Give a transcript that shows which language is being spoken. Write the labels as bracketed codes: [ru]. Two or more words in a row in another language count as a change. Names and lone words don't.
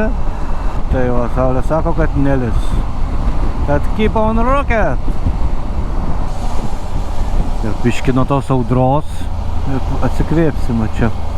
[lt] Tai va, Saulė sako, kad nelis. [en] Kad keep on rocket. [lt] Ir biški nuo tos audros atsikvėpsime čia.